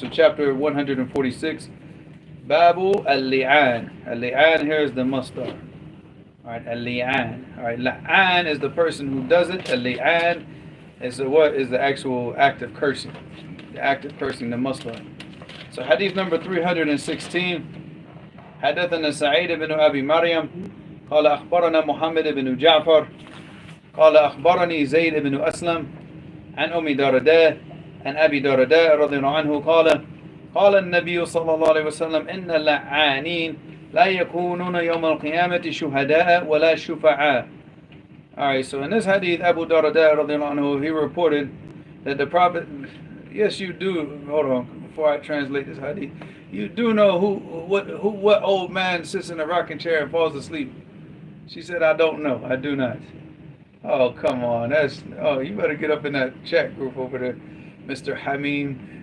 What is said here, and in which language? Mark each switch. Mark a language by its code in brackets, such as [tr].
[en] So chapter 146, Babu al-li'an. Al-li'an here is the masdar. Alright, al-li'an. Alright, la'an is the person who does it. Al-li'an is what is the actual act of cursing. The act of cursing, the masdar. So hadith number 316. [ar] حدثنا سعيد بن أبي مريم قال أخبرنا محمد بن جعفر قال أخبرني زيد بن أسلم عن أم درداء عن أبي درداء رضي الله عنه قال النبي صلى الله عليه وسلم إن اللعانين لا يكونون يوم القيامة شهداء ولا شفعاء. [en] Alright, so in this hadith, Abu Darda radiallahu anhu, he reported that the Prophet, yes you do, hold on, before I translate this hadith, you do know what old man sits in a rocking chair and falls asleep? She said, I don't know, I do not. Oh, come on, you better get up in that chat group over there, Mr. Hameen.